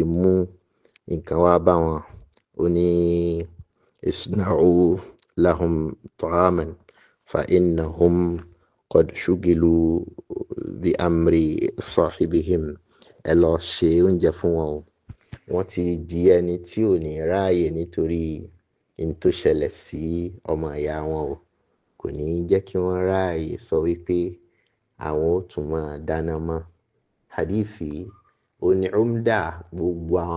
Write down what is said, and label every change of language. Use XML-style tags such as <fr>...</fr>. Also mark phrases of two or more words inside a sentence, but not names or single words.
<yo>mú nǹkan wá bá wọn ó ní</yo> <ar>اصنعوا لهم طعاما فإنهم قد شغلوا بأمر صاحبهم</ar> <yo>ẹ lọ ṣe oúnjẹ fún wọn o wọ́n ti di ẹni tí ò ní ráàyè nítorí in tó ṣẹlẹ̀ sí ọmọ ìyá wọn o kò ní jẹ́ kí wọ́n ráàyè sọ wípé àwọn ó tún máa dáná mọ́ hadithi ó ní umda gbogbo àwọn</yo>